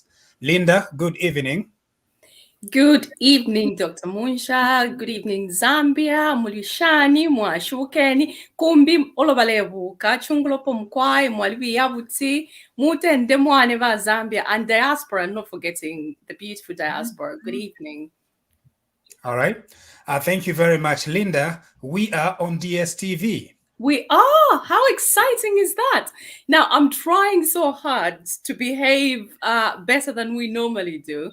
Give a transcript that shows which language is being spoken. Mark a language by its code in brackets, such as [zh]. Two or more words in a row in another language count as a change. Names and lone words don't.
[en] Linda, good evening. Good evening, Dr. Munsha. Good evening, [bem] Zambia. Mulishani, mwashukeni, kumbi olobalebuka, chungulopo mkwai, mwalibi yabuti, mutende mwane va Zambia, [en] and diaspora, not forgetting the beautiful diaspora. Good evening. All right. Thank you very much, Linda. We are on DSTV. We are. How exciting is that? Now, I'm trying so hard to behave better than we normally do.